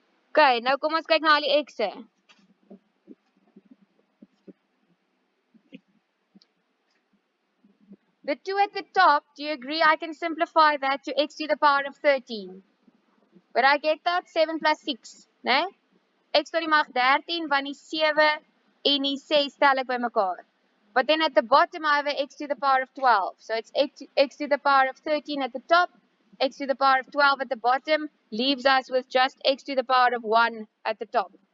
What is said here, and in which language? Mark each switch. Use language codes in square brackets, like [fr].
[af] Okay, nou kom ons kyk na al die x'e. [en] The 2 at the top, do you agree I can simplify that to x to the power of 13? But I get that 7 plus 6, né? [af] X tot die mag 13, want die 7 en die 6 tel ek by mekaar. [en] But then at the bottom I have a x to the power of 12. So it's x to the power of 13 at the top, x to the power of 12 at the bottom, leaves us with just x to the power of 1 at the top.